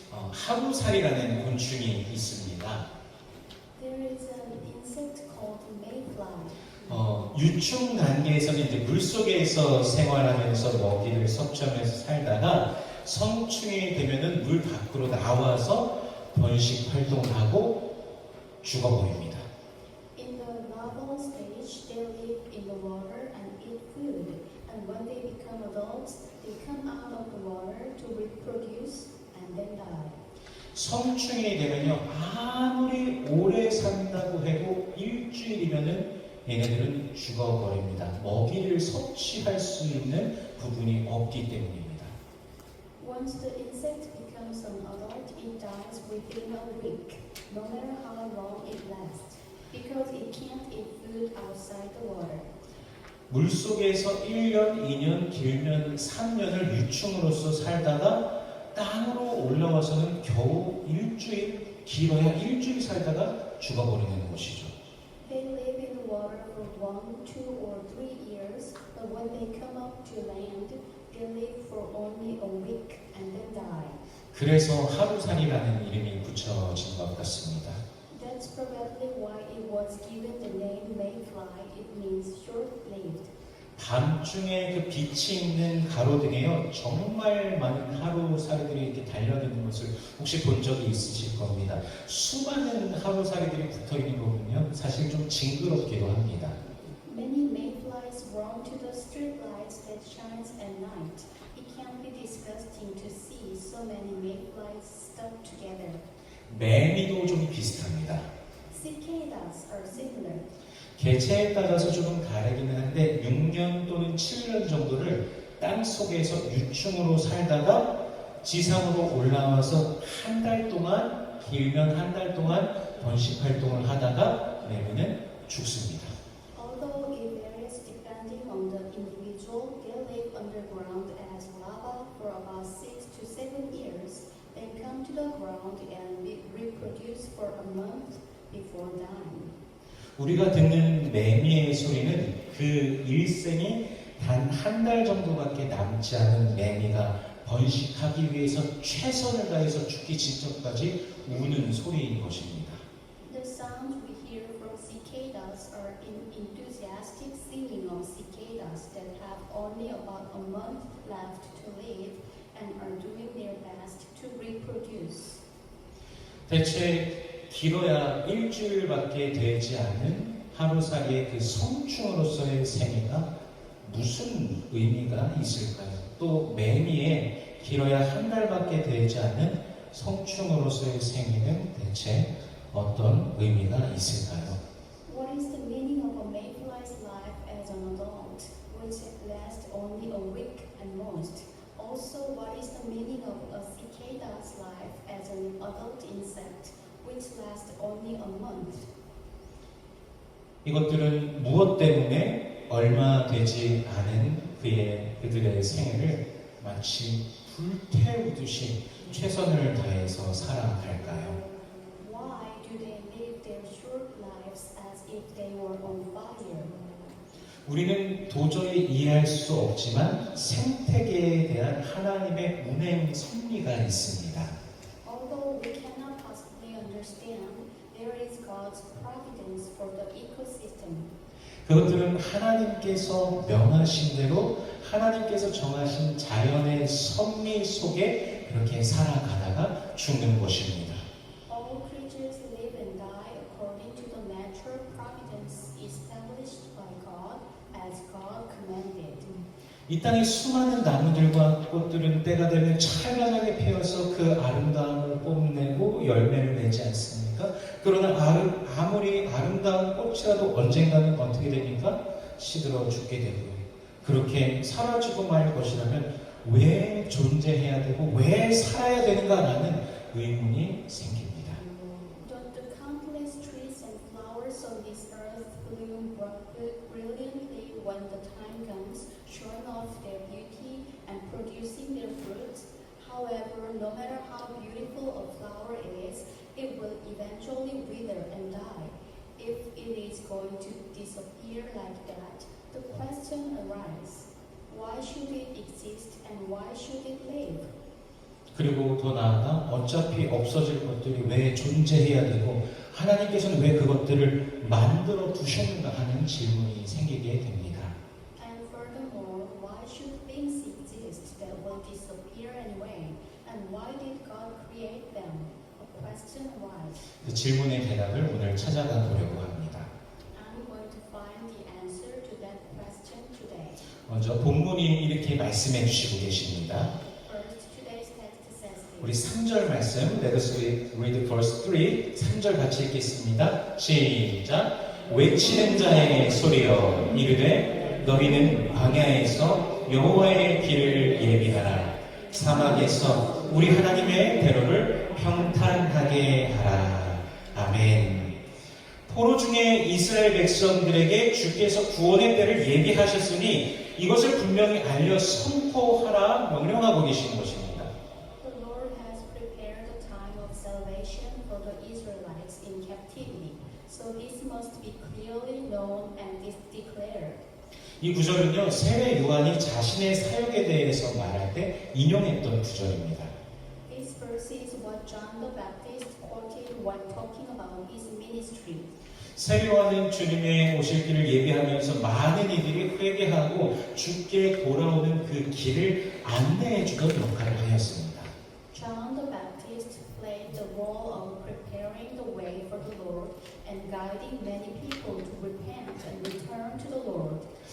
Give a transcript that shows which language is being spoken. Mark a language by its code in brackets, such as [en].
[ko] 하루살이라는 곤충이 있습니다. [en] There is an insect called mayfly. [ko] 유충 단계에서는 이제 물 속에서 생활하면서 먹이를 섭취하면서 살다가 성충이 되면은 물 밖으로 나와서 번식 활동을 하고 죽어버립니다. [en] In the larval stage, they live in the water and eat food. And when they become adults, they come out of the water to reproduce and then die. [ko] 성충이 되면요, 아무리 오래 산다고 해도 일주일이면은 얘네들은 죽어버립니다. 먹이를 섭취할 수 있는 부분이 없기 때문입니다. [en] Once the insect becomes an adult, it dies within a week, no matter how long it lasts, because it can't eat food outside the water. [ko] 물 속에서 1년, 2년, 길면 3년을 유충으로서 살다가 땅으로 올라와서는 겨우 일주일, 길어야 일주일 살다가 죽어버리는 것이죠. [en] They live in the water for 1, 2, or 3 years, but when they come up to land, they live for only a week and then die. [ko] 그래서 하루살이라는 이름이 붙여진 것 같습니다. [en] That's probably why it was given the name mayfly. It means short-lived. [ko] 밤중에 그 빛이 있는 가로등에요, 정말 많은 하루살이들이 이렇게 달려드는 것을 혹시 본 적이 있으실 겁니다. 수많은 하루살이들이 붙어 있는 거 보면 사실 좀 징그럽기도 합니다. [en] Many mayflies run to the street lights that shines at night. It can be disgusting to see so many mayflies stuck together. [ko] 매미도 좀 비슷합니다. [en] Cicadas are similar. [ko] 개체에 따라서 조금 다르기는 한데 6년 또는 7년 정도를 땅 속에서 유충으로 살다가 지상으로 올라와서 한 달 동안, 길면 한 달 동안 번식 활동을 하다가 매미는 죽습니다. [en] Although it varies depending on the individual, they live underground as larvae for about 6 to 7 years, then come to the ground and reproduce for a month before dying. [ko] 우리가 듣는 매미의 소리는 그 일생이 단 한 달 정도밖에 남지 않은 매미가 번식하기 위해서 최선을 다해서 죽기 직전까지 우는 소리인 것입니다. [en] The sounds we hear from cicadas are enthusiastic singing of cicadas that have only about a month left to live and are doing their best to reproduce. [ko] 대체 길어야 일주일밖에 되지 않은 하루살이의 그 성충으로서의 생애가 무슨 의미가 있을까요? 또 매미의 길어야 한 달밖에 되지 않은 성충으로서의 생애는 대체 어떤 의미가 있을까요? [en] What is the meaning of a mayfly's life as an adult, which lasts only a week at most? Also, what is the meaning of a cicada's life as an adult insect, which lasts only a month? [ko] 이것들은 무엇 때문에 얼마 되지 않은 그들의 생애를 마치 불태우듯이 최선을 다해서 살아갈까요? [en] Why do they live their short lives as if they were on fire? [ko] 우리는 도저히 이해할 수 없지만 생태계에 대한 하나님의 운행 섭리가 있습니다. [en] Although we cannot possibly understand, there is God's providence for the ecosystem. [ko] 그것들은 하나님께서 명하신 대로 하나님께서 정하신 자연의 섭리 속에 그렇게 살아가다가 죽는 것입니다. [en] All creatures live and die according to the natural providence established by God as God commanded. [ko] 이 땅의 수많은 나무들과 꽃들은 때가 되면 찬란하게 피어서 그 아름다움을 뽐내고 열매를 맺지 않습니까? 그러나 아무리 아름다운 꽃이라도 언젠가는 어떻게 됩니까? 시들어 죽게 되고요. 그렇게 사라지고 말 것이라면 왜 존재해야 되고 왜 살아야 되는가라는 의문이 생깁니다. [en] Don't the countless trees and flowers on this earth bloom brilliantly when the time comes, showing off their beauty and producing their fruits? However, no matter how beautiful a flower is, it will eventually wither and die. If it is going to disappear like that, the question arises, why should it exist and why should it live? [ko] 그리고 더 나아가 어차피 없어질 것들이 왜 존재해야 되고 하나님께서는 왜 그것들을 만들어 두셨는가 하는 질문이 생기게 됩니다. [en] And furthermore, why should things exist that will disappear anyway? And why did God create them? A question arises. [ko] 그 질문의 대답을 오늘 찾아가 보려고 합니다. [en] I'm going to find the answer to that question today. [ko] 먼저 본문이 이렇게 말씀해 주시고 계십니다. [en] First, today's text says [ko] 우리 [en] this. [ko] 3절 말씀, [en] let us read verse 3. [ko] 3절 같이 읽겠습니다. 시작. 외치는 자의 소리여 이르되 너희는 광야에서 여호와의 길을 예비하라. 사막에서 우리 하나님의 대로를 평탄하게 하라. 아멘. 포로 중에 이스라엘 백성들에게 주께서 구원의 때를 예비하셨으니 이것을 분명히 알려 선포하라 명령하고 계시는 것입니다. [en] The Lord has prepared the time of salvation for the Israelites in captivity, so this must be clearly known and declared. [ko] 이 구절은요, 세례 요한이 자신의 사역에 대해서 말할 때 인용했던 구절입니다. [en] This verse is what John the Baptist quoted when talking about his ministry. [ko] 세례 요한은 주님의 오실 길을 예비하면서 많은 이들이 회개하고 주께 돌아오는 그 길을 안내해 주던 역할을 하였습니다. [en] John the Baptist played the role of preparing the way for the Lord and guiding many people to repent and return to the Lord.